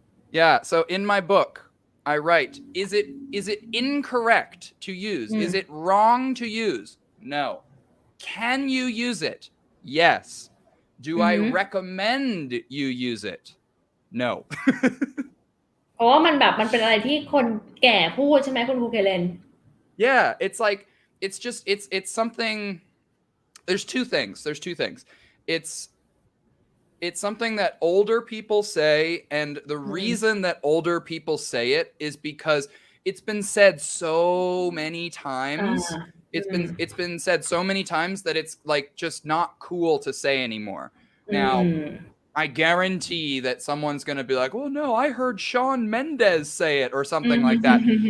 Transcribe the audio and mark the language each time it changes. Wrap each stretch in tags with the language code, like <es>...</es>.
<en>yeah so in my book I write is it incorrect to use is it wrong to use no can you use it yes do I recommend you use it no</en> <th>เพราะว่ามันเป็นอะไรที่คนแก่พูดใช่ไหมคุณครูเคเลน</th> <en>yeah it's like it's something there's two things it's something that older people say and the reason that older people say it is because it's been said so many times it's been said so many times that it's like just not cool to say anymore now I guarantee that someone's going to be like, well, no, I heard Shawn Mendes say it or something like that.</en>